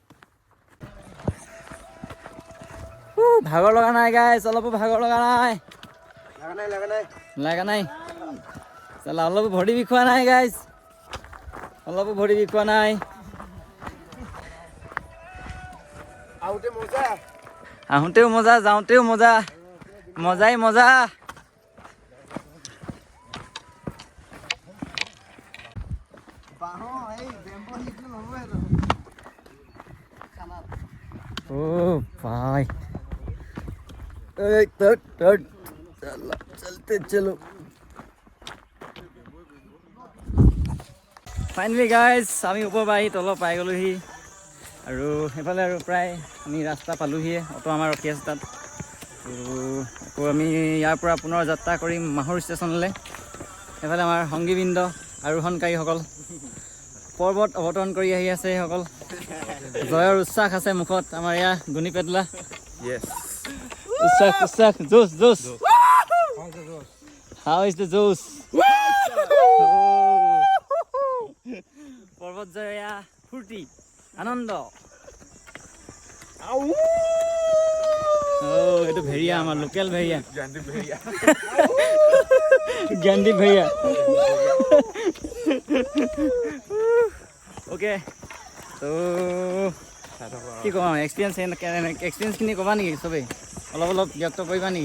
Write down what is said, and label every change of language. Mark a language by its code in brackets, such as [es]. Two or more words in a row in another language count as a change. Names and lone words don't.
[as] ভাগৰ লগা নাই গাইছ অলপো ভাগৰ লগা নাই লগা নাই চালা অলপো ভৰি বিষোৱা নাই গাইছ অলপো ভৰি বিষোৱা নাই আহোঁতেও মজা যাওঁতেও মজা মজাই মজা [hi] ओ भाई चलते चलो [en] finally guys [as] আমি ওপৰ পৰা আহি তল পাই গ'লোহি আৰু সেইফালে আৰু প্ৰায় আমি ৰাস্তা পালোহিয়ে অটো আমাৰ ৰখি আছে তাত আকৌ আমি ইয়াৰ পৰা পুনৰ যাত্ৰা কৰিম মাহুৰ ষ্টেচনলৈ সেইফালে আমাৰ সংগীবৃন্দ আৰোহণকাৰীসকল পৰ্বত অৱতৰণ কৰি আহি আছে সেইসকল জয়ৰ উচ্ছ্বাস আছে মুখত আমাৰ এয়া গুণী পেটলা Usak, juice. [en] How is the juice? [as] পৰ্বত জয়া ফূৰ্তি আনন্দ এইটো ভেৰিয়া আমাৰ লোকেল ভেৰিয়া জ্ঞানদীপ ভেৰিয়া অ'কে তো কি ক'ম এক্সপিৰিয়েঞ্চখিনি ক'বা নেকি চবেই অলপ ব্যক্ত কৰিবা নেকি